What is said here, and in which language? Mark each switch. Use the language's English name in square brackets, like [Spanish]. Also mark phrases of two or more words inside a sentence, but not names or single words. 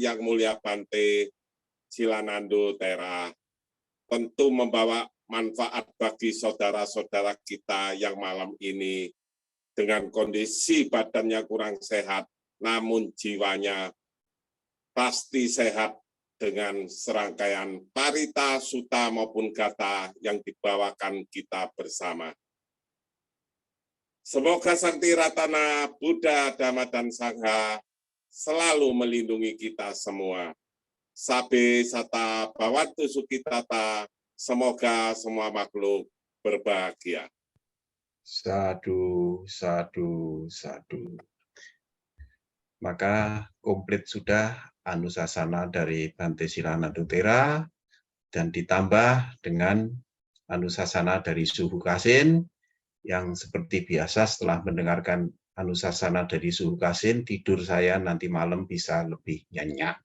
[Indonesian] Yang Mulia Bante Silanando Tera, tentu membawa manfaat bagi saudara-saudara kita yang malam ini dengan kondisi badannya kurang sehat, namun jiwanya pasti sehat dengan serangkaian parita, sutta maupun gata yang dibawakan kita bersama. Semoga Sakti Ratana Buddha, Dhamma, dan Sangha selalu melindungi kita semua. [Pali] Sabe sata bawantu sukitata, [Indonesian] semoga semua makhluk berbahagia. [Pali] Sadu, sadu, sadu. [Indonesian] Maka komplit sudah anusasana dari Bante Silanando Tera dan ditambah dengan anusasana dari Suhu Kasin yang seperti biasa setelah mendengarkan anusasana dari Suhu Kasin, tidur saya nanti malam bisa lebih nyenyak.